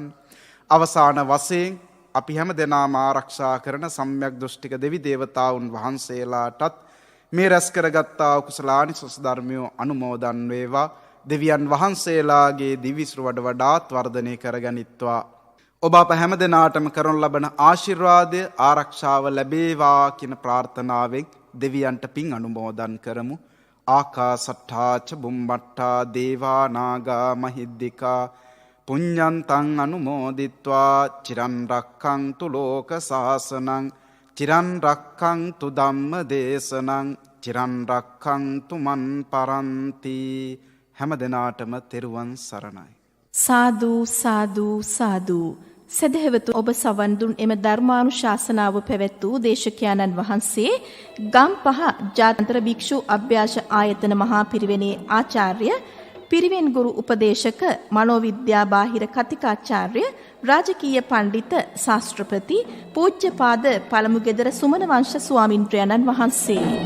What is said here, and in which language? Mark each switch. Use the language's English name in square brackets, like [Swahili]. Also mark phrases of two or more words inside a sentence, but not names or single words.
[Sinhala] අවසාන වශයෙන් අපි හැම දෙනාම ආරක්ෂා කරන සම්‍යක් දෘෂ්ටික දෙවි දේවතාවුන් වහන්සේලාටත් මේ රැස් කරගත්තා කුසලානිසංස ධර්මයෝ අනුමෝදන් වේවා. දෙවියන් වහන්සේලාගේ දිවිසුර වඩාත් වර්ධනය කරගනිත්වා. ඔබ අප හැම දෙනාටම කරනු ලබන ආශිර්වාදය ආරක්ෂාව ලැබේවා කියන ප්‍රාර්ථනාවෙන් දෙවියන්ට පින් අනුමෝදන් කරමු. [Pali] ආකාසට්ඨා ච බුම්මට්ඨා දේවා නාග මහිද්దికා පුඤ්ඤන්තං අනුමෝදිත්වා චිරන් රක්ඛන්තු ලෝක සාසනං චිරන් රක්ඛන්තු ධම්ම දේශනං චිරන් රක්ඛන්තු මන් පරන්ති. [Sinhala] හැම දිනාටම තෙරුවන් සරණයි. සාදු සාදු සාදු. සදහෙවතු ඔබ සවන් දුන් එම ධර්මානුශාසනාව පැවැත් වූ දේශකයාණන් වහන්සේ ගම්පහ ජාත්‍යන්තර භික්ෂු අභ්‍යාස ආයතන මහා පිරිවෙනේ ආචාර්ය පිරිවෙන් ගුරු උපදේශක මනෝවිද්‍යා බාහිර කතිකාචාර්ය රාජකීය පණ්ඩිත ශාස්ත්‍රපති පූජ්‍යපාද පළමුගෙදර සුමන වංශ ස්වාමින්ද්‍රයන්න් වහන්සේ.